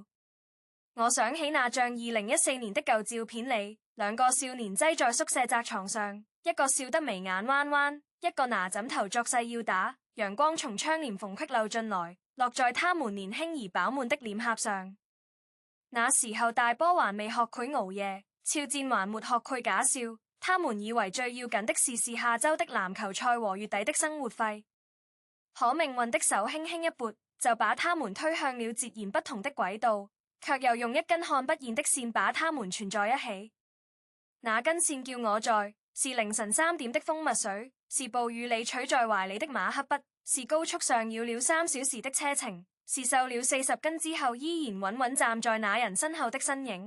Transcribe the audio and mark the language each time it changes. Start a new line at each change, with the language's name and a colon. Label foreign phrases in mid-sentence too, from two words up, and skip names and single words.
Chinese: 我想起那張2014年的舊照片裡，2個少年擠在宿舍窄床上，一個笑得眉眼彎彎，一個拿枕頭作勢要打，陽光從窗簾縫隙漏進來，落在他們年輕而飽滿的臉頰上。那時候大波還未學佢熬夜，肖戰還沒學佢假笑，他們以為最要緊的是下周的籃球賽和月底的生活費。可命運的手輕輕一撥，就把他們推向了截然不同的軌道，卻又用一根看不見的線把他們纏在一起。那根線叫我在，是凌晨3點的蜂蜜水，是暴雨裡取在懷裡的馬克筆，是高速上繞了3小時的車程，是瘦了40斤之後依然穩穩站在那人身後的身影。